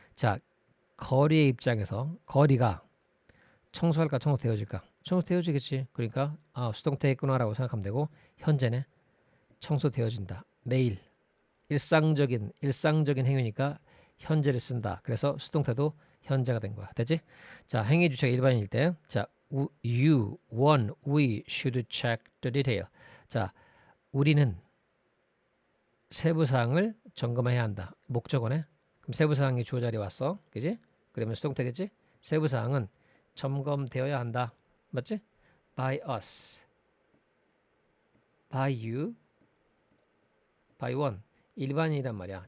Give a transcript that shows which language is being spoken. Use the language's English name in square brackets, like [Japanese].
[Korean] 자, 거리의 입장에서 거리가 청소할까 청소되어질까? 청소되어지겠지. 그러니까 수동태 있구나라고 생각하면 되고 현재네 청소되어진다. 매일 일상적인 행위니까 현재를 쓴다. 그래서 수동태도 현재가 된 거야. 됐지? [English] 자, [Korean] 행위 주체가 일반인일 때 [English] 자, you, one, we should check the detail. [Korean] 자, 우리는 세부사항을 점검해야 한다. 목적어네. 그럼 세부사항이 주어 자리에 왔어. 그지? 그러면 수동태겠지? 세부사항은 점검되어야 한다. 맞지? [English] By us, by you, by one. [Korean] 일반인이란 말이야.